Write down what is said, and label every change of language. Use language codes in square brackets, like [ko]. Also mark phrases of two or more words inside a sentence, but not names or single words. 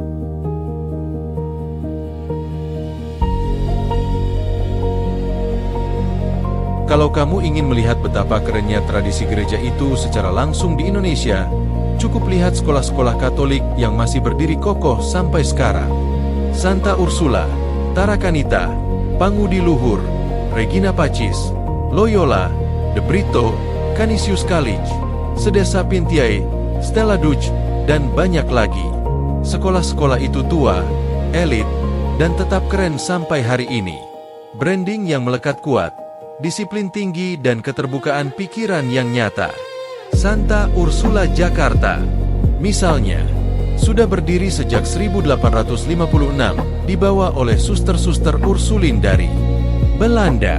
[id] Kalau kamu ingin melihat betapa kerennya tradisi gereja itu secara langsung di Indonesia, cukup lihat sekolah-sekolah Katolik yang masih berdiri kokoh sampai sekarang. Santa Ursula, Tarakanita, Pangudi Luhur, Regina Pacis, Loyola, De Brito, Canisius College, Sedesa Pintiae, Stella Duch, dan banyak lagi. Sekolah-sekolah itu tua, elit, dan tetap keren sampai hari ini. Branding yang melekat kuat, disiplin tinggi dan keterbukaan pikiran yang nyata. Santa Ursula Jakarta, misalnya, sudah berdiri sejak 1856, dibawa oleh suster-suster Ursulin dari Belanda.